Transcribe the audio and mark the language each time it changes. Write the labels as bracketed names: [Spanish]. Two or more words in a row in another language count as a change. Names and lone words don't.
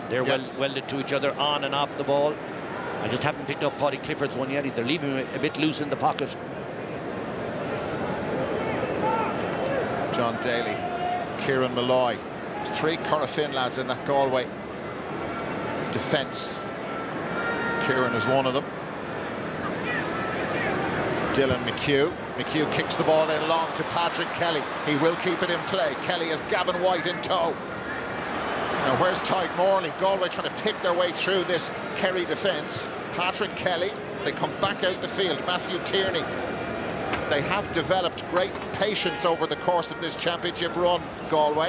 [English] They're well welded to each other on and off the ball. I just haven't picked up Paddy Clifford's one yet. They're leaving him a bit loose in the pocket. John Daly, Kieran Malloy. There's 3 Corofin lads in that Galway defence. Kieran is one of them. Dylan McHugh. McHugh kicks the ball in long to Patrick Kelly. He will keep it in play. Kelly has Gavin White in tow. Now where's Tyke Morley? Galway trying to pick their way through this Kerry defence. Patrick Kelly. They come back out the field. Matthew Tierney. They have developed great patience over the course of this championship run, Galway.